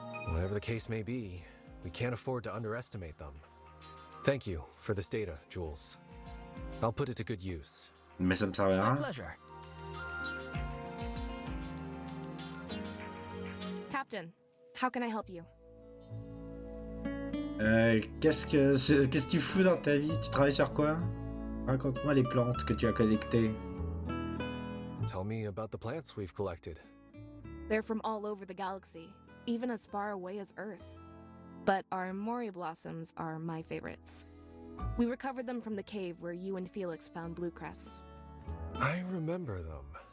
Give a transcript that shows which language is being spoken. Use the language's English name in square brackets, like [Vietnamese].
[English] Whatever the case may be, we can't afford to underestimate them. Thank you for this data, Jules. I'll put it to good use. [French] Mais ça me servira. [English] My pleasure. Captain, how can I help you? [French] Qu'est-ce que tu fous dans ta vie? Tu travailles sur quoi? Raconte-moi les plantes que tu as collectées. [English] Tell me about the plants we've collected. They're from all over the galaxy, even as far away as Earth. But our Mori blossoms are my favorites. We recovered them from the cave where you and Felix found blue crests. I remember them.